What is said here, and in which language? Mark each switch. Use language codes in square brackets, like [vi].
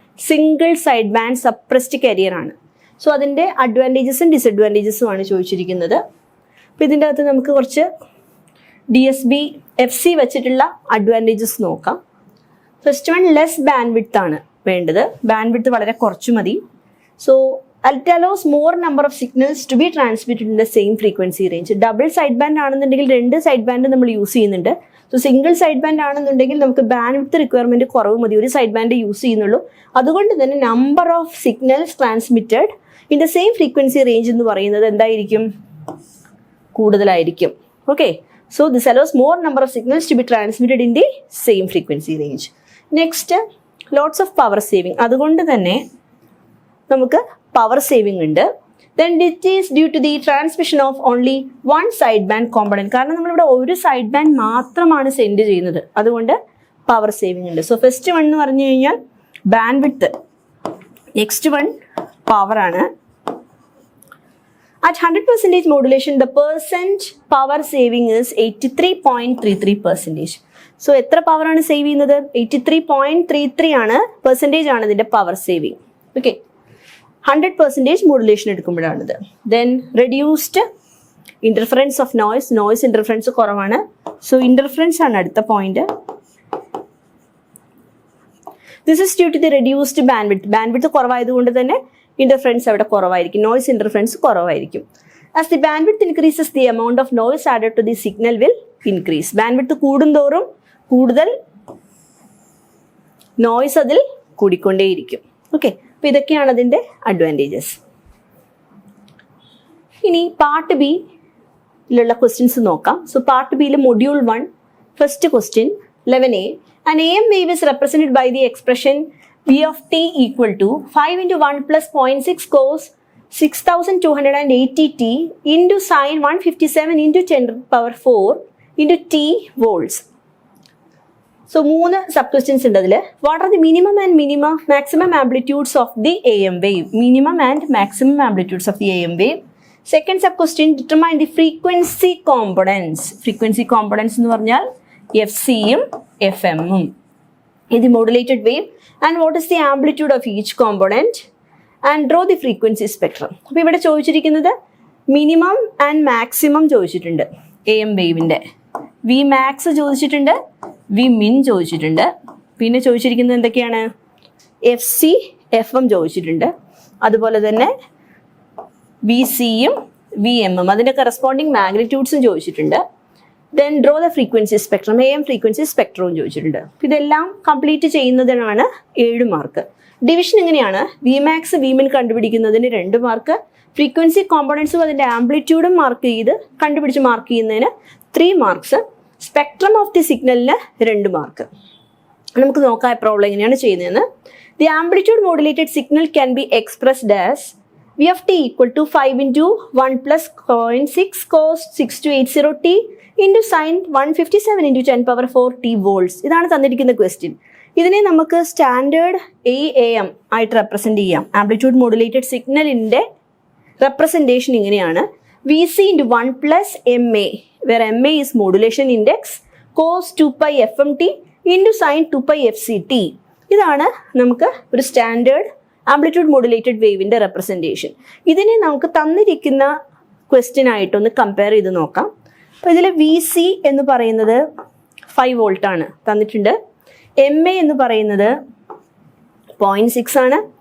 [ml] Single side band suppressed carrier ആണ്. So അതിൻ്റെ അഡ്വാൻറ്റേജസും ഡിസഡ്വാൻറ്റേജസും ആണ് ചോദിച്ചിരിക്കുന്നത്. അപ്പോൾ ഇതിൻ്റെ അകത്ത് നമുക്ക് കുറച്ച് DSB FC വെച്ചിട്ടുള്ള അഡ്വാൻറ്റേജസ് നോക്കാം. First one, less band width ആണ് വേണ്ടത്. ബാൻഡ് വിഡ്ത്ത് വളരെ കുറച്ച് മതി. [en] So it allows more number of signals to be transmitted in the same frequency range. [ml] Double side band ആണെന്നുണ്ടെങ്കിൽ 2 സൈഡ് ബാൻഡ് നമ്മൾ യൂസ് ചെയ്യുന്നുണ്ട്. സോ സിംഗിൾ സൈഡ് ബാൻഡ് ആണെന്നുണ്ടെങ്കിൽ നമുക്ക് ബാൻഡ് വിഡ്ത്ത് റിക്വയർമെൻറ്റ് കുറവ് മതി, ഒരു സൈഡ് ബാൻഡ് യൂസ് ചെയ്യുന്നുള്ളൂ. അതുകൊണ്ട് തന്നെ [en] number of signals transmitted in the same frequency range [ml] എന്ന് പറയുന്നത് എന്തായിരിക്കും? കൂടുതലായിരിക്കും. [en] Okay, so this allows more number of signals to be transmitted in the same frequency range. [ml] Next, [en] Lots of power saving. [ml] അതുകൊണ്ട് തന്നെ നമുക്ക് പവർ സേവിങ് ഉണ്ട്. [en] Then it is due to the transmission of only one sideband component. [ml] കാരണം നമ്മളിവിടെ ഒരു side band മാത്രമാണ് send ചെയ്യുന്നത്. അതുകൊണ്ട് പവർ സേവിങ് ഉണ്ട്. സോ ഫസ്റ്റ് വൺ എന്ന് പറഞ്ഞു കഴിഞ്ഞാൽ band width, next one power ആണ്. [en] At 100% modulation, the percent power saving is 83.33%. [ml] So എത്ര പവർ ആണ് സേവ് ചെയ്യുന്നത്? 83.33 ആണ് പെർസെൻറ്റേജ് ആണ് ഇതിൻ്റെ power saving. Okay, 100% modulation എടുക്കുമ്പോഴാണിത്. [en] then reduced interference of noise, [ml] noise interference കുറവാണ്. സോ ഇൻ്റർഫറൻസ് ആണ് അടുത്ത point. [en] This is due to the reduced bandwidth. [ml] Bandwidth കുറവായതുകൊണ്ട് തന്നെ ഇൻ്റർഫറൻസ് അവിടെ കുറവായിരിക്കും, നോയ്സ് ഇൻ്റർഫറൻസ് കുറവായിരിക്കും. [en] As the bandwidth increases the amount of noise added to the signal will increase. [ml] Bandwidth കൂടുന്തോറും കൂടുതൽ നോയ്സ് അതിൽ കൂടിക്കൊണ്ടേയിരിക്കും. ഓക്കെ, അപ്പോൾ ഇതൊക്കെയാണ് അതിൻ്റെ അഡ്വാൻറ്റേജസ്. ഇനി പാർട്ട് ബിയിലുള്ള ക്വസ്റ്റ്യൻസ് നോക്കാം. സോ പാർട്ട് ബിയിൽ module 1 first question 11A. [en] An AM wave is represented by the expression V of t equal to 5 into 1 plus 0.6 cos 6280t into sin 157 into 10 power 4 into t volts. [ml] So, 3 sub-questions ഉണ്ട് അതിൽ. [en] What are the minimum and maximum amplitudes of the AM wave? Minimum and maximum amplitudes of the AM wave. Second sub-question, determine the frequency components. [ml] Frequency components എന്ന് പറഞ്ഞാൽ FCയും FMഉം. [en] ഇത് modulated wave. And what is the amplitude of each component? And draw the frequency spectrum. [ml] അപ്പോൾ ഇവിടെ ചോദിച്ചിരിക്കുന്നത് minimum and maximum ചോദിച്ചിട്ടുണ്ട്. AM വേവിൻ്റെ V max ചോദിച്ചിട്ടുണ്ട്, V മിൻ ചോദിച്ചിട്ടുണ്ട്. പിന്നെ ചോദിച്ചിരിക്കുന്നത് എന്തൊക്കെയാണ്? FC FM ചോദിച്ചിട്ടുണ്ട്. അതുപോലെ തന്നെ VCയും VMഉം അതിൻ്റെ കറസ്പോണ്ടിങ് മാഗ്നിറ്റ്യൂഡ്സും ചോദിച്ചിട്ടുണ്ട്. [en] then draw the frequency spectrum, [ml] AM frequency സ്പെക്ട്രവും ചോദിച്ചിട്ടുണ്ട്. ഇതെല്ലാം കംപ്ലീറ്റ് ചെയ്യുന്നതിനാണ് 7 മാർക്ക്. ഡിവിഷൻ എങ്ങനെയാണ്? വി മാക്സ് വി മിൻ കണ്ടുപിടിക്കുന്നതിന് 2 മാർക്ക്, ഫ്രീക്വൻസി കോമ്പണൻസും അതിൻ്റെ ആംപ്ലിറ്റ്യൂഡും മാർക്ക് ചെയ്ത് കണ്ടുപിടിച്ച് മാർക്ക് ചെയ്യുന്നതിന് 3 marks, spectrum of the സിഗ്നലിന് 2 mark. നമുക്ക് നോക്കാം പ്രോബ്ലം എങ്ങനെയാണ് ചെയ്യുന്നതെന്ന്. [en] The amplitude modulated signal can be expressed as V of t equal to 5 into 1 plus 0.6 cos 6280t into sin 157 into 10 power 4 t volts. [ml] ഇതാണ് തന്നിരിക്കുന്ന question. ഇതിനെ നമുക്ക് standard AM ആയിട്ട് represent ചെയ്യാം. ആംപ്ലിറ്റ്യൂഡ് മോഡുലേറ്റഡ് സിഗ്നലിൻ്റെ റെപ്രസെൻറ്റേഷൻ ഇങ്ങനെയാണ്: [en] VC into 1 plus MA, where MA is modulation index, [ml] cos 2pi FMT into sin 2pi FCT. ഇതാണ് നമുക്ക് ഒരു സ്റ്റാൻഡേർഡ് ആംപ്ലിറ്റ്യൂഡ് മോഡുലേറ്റഡ് വേവിൻ്റെ റെപ്രസെൻറ്റേഷൻ. ഇതിനെ നമുക്ക് തന്നിരിക്കുന്ന ക്വസ്റ്റ്യൻ ആയിട്ടൊന്ന് കമ്പയർ ചെയ്ത് നോക്കാം. അപ്പോൾ ഇതിൽ VC എന്ന് പറയുന്നത് 5 വോൾട്ടാണ് തന്നിട്ടുണ്ട്. MA എന്ന് പറയുന്നത് 0.6 ആണ്.